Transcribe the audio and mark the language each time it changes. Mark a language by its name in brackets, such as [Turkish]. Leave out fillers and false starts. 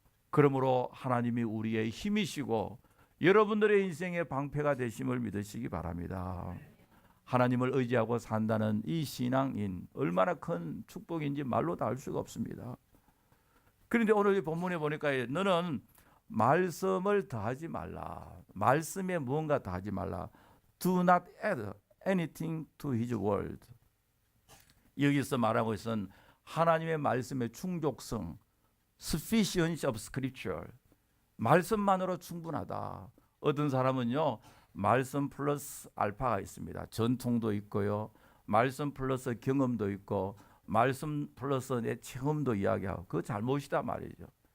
[Korean] 그러므로 하나님이 우리의 힘이시고 여러분들의 인생의 방패가 되심을 믿으시기 바랍니다. 하나님을 의지하고 산다는 이 신앙인 얼마나 큰 축복인지 말로 다 알 수가 없습니다. 그런데 오늘 이 본문에 보니까 너는 말씀을 더하지 말라. 말씀에 무언가 더하지 말라. [English] Do not add anything to his word. [Korean] 여기서 말하고 있는 하나님의 말씀의 충족성, [English] sufficiency of scripture. [Korean] 말씀만으로 충분하다. 어떤 사람은요, 말씀 플러스 알파가 있습니다. 전통도 있고요, 말씀 플러스 경험도 있고, 말씀 플러스 내 체험도 이야기하고, 그거 잘못이다 말이죠.